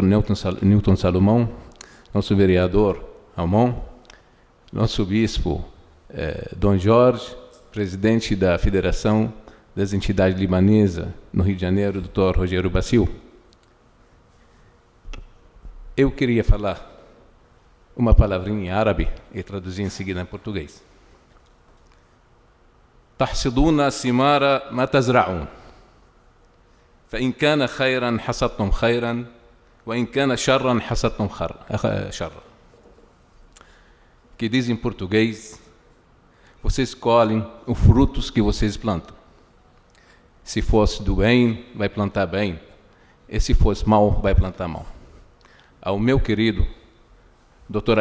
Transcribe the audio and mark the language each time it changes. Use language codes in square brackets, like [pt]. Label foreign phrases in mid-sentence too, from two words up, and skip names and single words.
[pt] Newton Salomão, nosso vereador Ramon, nosso bispo Dom Jorge, presidente da Federação das Entidades Libanesas no Rio de Janeiro, Dr. Rogério Bacil. Eu queria falar uma palavrinha em árabe e traduzir em seguida em português. [ar] تحصدون الثمار ما تزرعون فإن كان خيرا حصدتم خيرا وإن كان شرا حصدتم شرا. [pt] Que diz em português: vocês colhem os frutos que vocês plantam. Se fosse do bem, vai plantar bem, e se fosse mal, vai plantar mal. Ao meu querido Dr.